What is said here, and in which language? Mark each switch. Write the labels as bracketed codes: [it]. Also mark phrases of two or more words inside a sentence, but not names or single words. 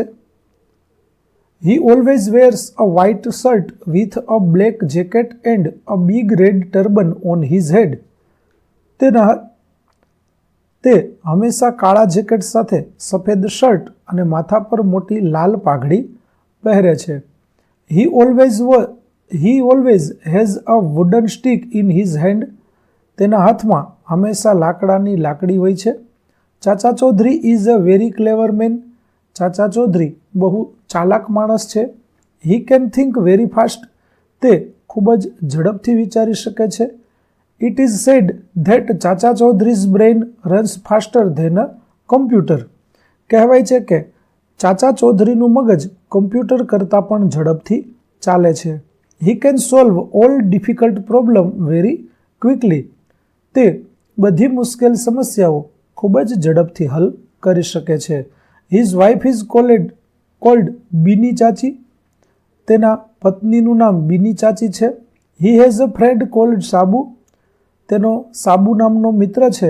[en] He always wears a white shirt with a black jacket and a big red turban on his head. [gu] તે હંમેશા કાળા જેકેટ સાથે સફેદ શર્ટ અને માથા પર મોટી લાલ પાઘડી પહેરે છે. [en] He always has a wooden stick in his hand. [gu] તેના હાથમાં હંમેશા લાકડાની લાકડી હોય છે. [en] Chacha Chaudhary is a very clever man. [gu] ચાચા ચૌધરી બહુ ચાલાક માણસ છે. [en] He can think very fast. [gu] તે ખૂબ જ ઝડપથી વિચારી શકે છે. [en] It is said that ચાચા ચૌધરી's brain runs faster than a computer. [gu] કહેવાય છે કે ચાચા ચૌધરીનું મગજ કમ્પ્યુટર કરતાં પણ ઝડપથી ચાલે છે. [en] He can solve all difficult problem very ક્વિકલી. [gu] તે બધી મુશ્કેલ સમસ્યાઓ ખૂબ જ ઝડપથી હલ કરી શકે છે. [en] His wife is called Bini Chachi. [gu] તેના પત્નીનું નામ બીની ચાચી છે. [en] He has a friend called Sabu. [gu] તેનો સાબુ નામનો મિત્ર છે.